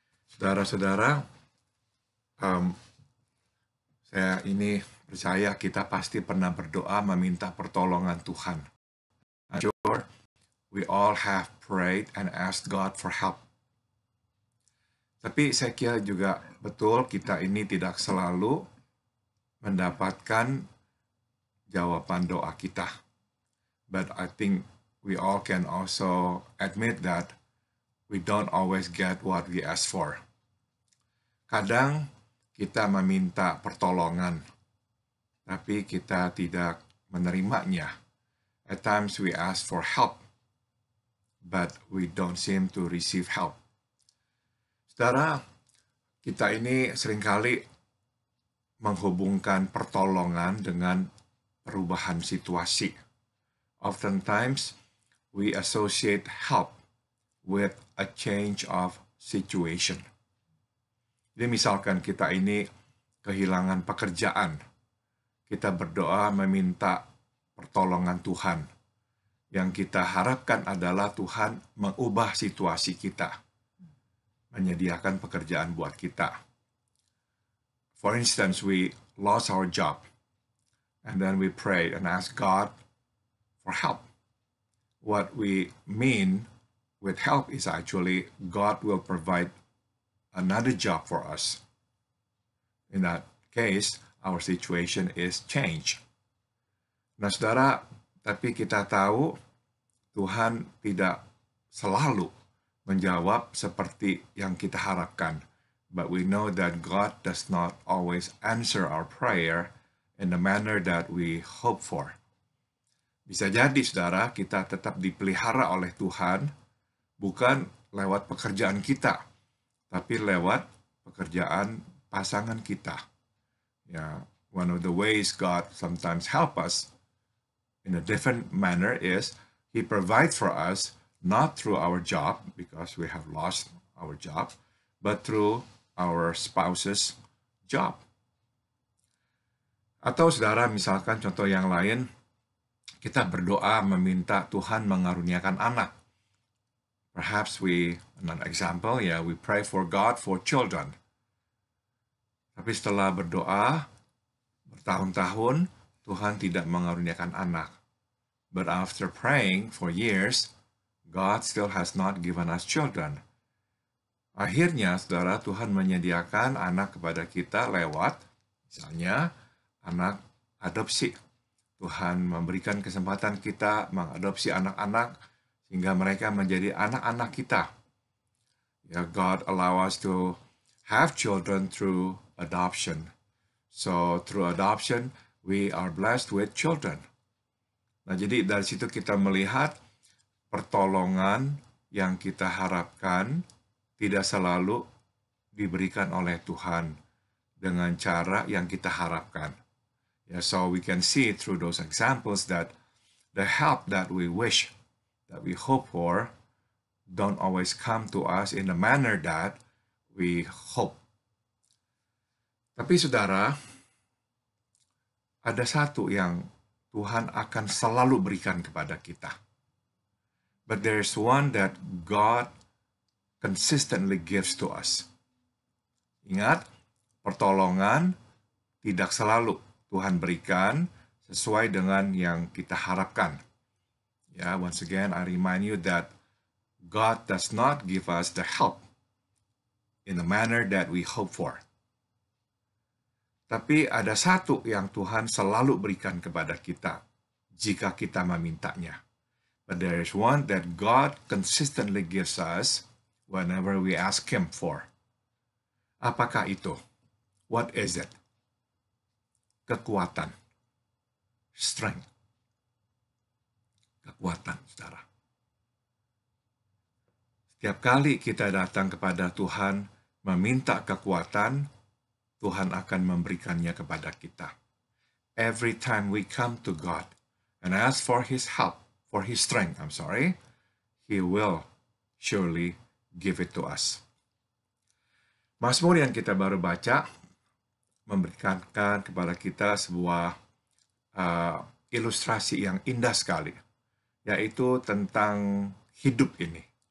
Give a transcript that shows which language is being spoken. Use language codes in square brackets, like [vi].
[id] Saudara-saudara, saya ini percaya kita pasti pernah berdoa meminta pertolongan Tuhan. [en] I'm sure we all have prayed and asked God for help. [id] Tapi saya kira juga betul kita ini tidak selalu mendapatkan jawaban doa kita. [en] But I think we all can also admit that we don't always get what we ask for. [id] Kadang kita meminta pertolongan, tapi kita tidak menerimanya. [en] At times we ask for help, but we don't seem to receive help. [id] Saudara, kita ini seringkali menghubungkan pertolongan dengan perubahan situasi. [en] Oftentimes, we associate help with a change of situation. [id] Jadi misalkan kita ini kehilangan pekerjaan, kita berdoa meminta pertolongan Tuhan. Yang kita harapkan adalah Tuhan mengubah situasi kita, menyediakan pekerjaan buat kita. [en] For instance, we lost our job, and then we pray and ask God for help. What we mean with help is actually God will provide another job for us. In that case, our situation is change. [id] Nah, saudara, tapi kita tahu Tuhan tidak selalu menjawab seperti yang kita harapkan. [en] But we know that God does not always answer our prayer in the manner that we hope for. [id] Bisa jadi, saudara, kita tetap dipelihara oleh Tuhan, bukan lewat pekerjaan kita, tapi lewat pekerjaan pasangan kita. [en] Yeah, one of the ways God sometimes help us in a different manner is He provides for us not through our job, because we have lost our job, but through our spouse's job. [id] Atau saudara, misalkan contoh yang lain, kita berdoa meminta Tuhan mengaruniakan anak. [en] Perhaps another example, we pray for God for children. [id] Tapi setelah berdoa bertahun-tahun, Tuhan tidak mengaruniakan anak. [en] But after praying for years, God still has not given us children. [id] Akhirnya, saudara, Tuhan menyediakan anak kepada kita lewat, misalnya, anak adopsi. Tuhan memberikan kesempatan kita mengadopsi anak-anak sehingga mereka menjadi anak-anak kita. [en] God allow us to have children through adoption. So, through adoption, we are blessed with children. [id] Nah, jadi dari situ kita melihat pertolongan yang kita harapkan tidak selalu diberikan oleh Tuhan dengan cara yang kita harapkan. [en] So we can see through those examples that the help that we wish, that we hope for, don't always come to us in the manner that we hope. [id] Tapi saudara, ada satu yang Tuhan akan selalu berikan kepada kita. [en] But there's one that God consistently gives to us. [id] Ingat, pertolongan tidak selalu Tuhan berikan sesuai dengan yang kita harapkan. [en] Once again, I remind you that God does not give us the help in the manner that we hope for. [id] Tapi ada satu yang Tuhan selalu berikan kepada kita jika kita memintanya. [en] But there is one that God consistently gives us whenever we ask Him for. [id] Apakah itu? [en] What is it? [id] Kekuatan. [en] Strength. [id] Kekuatan, saudara. Setiap kali kita datang kepada Tuhan meminta kekuatan, Tuhan akan memberikannya kepada kita. [en] Every time we come to God and ask for His help, for His strength, He will surely give it to us. [id] Mazmur yang kita baru baca memberikan kepada kita sebuah ilustrasi yang indah sekali, yaitu tentang hidup ini.